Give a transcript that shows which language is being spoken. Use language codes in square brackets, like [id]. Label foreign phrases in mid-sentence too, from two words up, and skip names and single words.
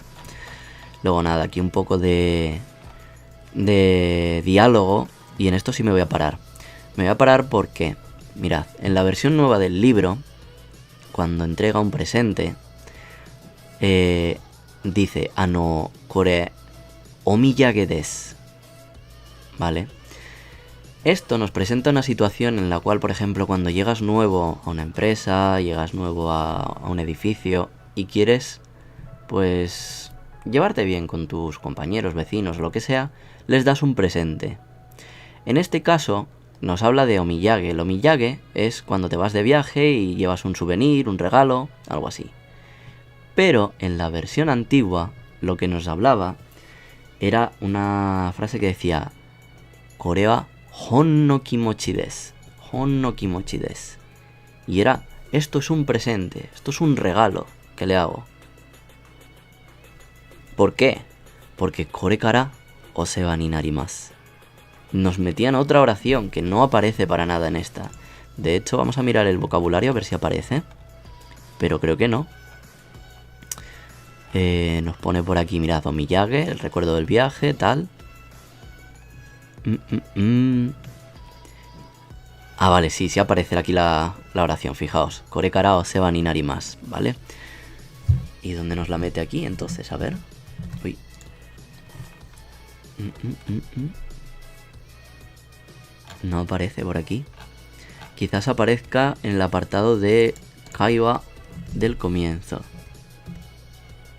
[es] Luego nada, aquí un poco de diálogo. Y en esto sí me voy a parar. Me voy a parar porque, mirad, en la versión nueva del libro, cuando entrega un presente, dice, [ja] あの、これ、お土産です, [es] ¿vale? Esto nos presenta una situación en la cual, por ejemplo, cuando llegas nuevo a una empresa, llegas nuevo a un edificio y quieres, pues, llevarte bien con tus compañeros, vecinos, lo que sea, les das un presente. En este caso, nos habla de omiyage. El omiyage es cuando te vas de viaje y llevas un souvenir, un regalo, algo así. Pero en la versión antigua, lo que nos hablaba era una frase que decía, [ja] これはほんの気持ちです. ほんの気持ちです. [es] Y era, esto es un presente, esto es un regalo que le hago. ¿Por qué? [ja] Porque これからお世話になります. [es] Nos metían otra oración que no aparece para nada en esta. De hecho, vamos a mirar el vocabulario a ver si aparece. Pero creo que no. Nos pone por aquí, mirad, omiyage, el recuerdo del viaje, tal. Ah, vale, sí aparece aquí la oración, fijaos. [ja] これからお世話になります, [es] ¿vale? ¿Y dónde nos la mete aquí entonces? A ver. Uy. No aparece por aquí. Quizás aparezca en el apartado de kaiwa del comienzo.